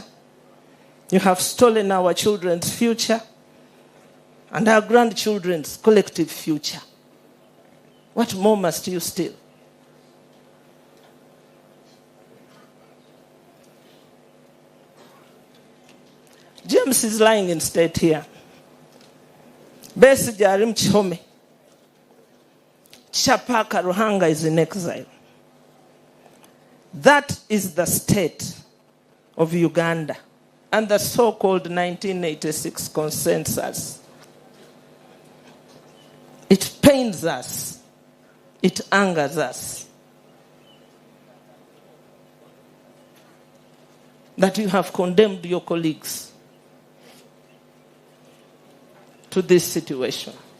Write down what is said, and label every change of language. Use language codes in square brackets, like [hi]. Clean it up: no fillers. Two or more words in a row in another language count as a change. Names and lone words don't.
[en] You have stolen our children's future and our grandchildren's collective future. What more must you steal? James is lying in state here. [cgg] Besigye ari mu Kihome. [en] Chapaka Ruhanga is in exile. That is the state of Uganda and the so-called 1986 consensus. It pains us. It angers us that you have condemned your colleagues to this situation.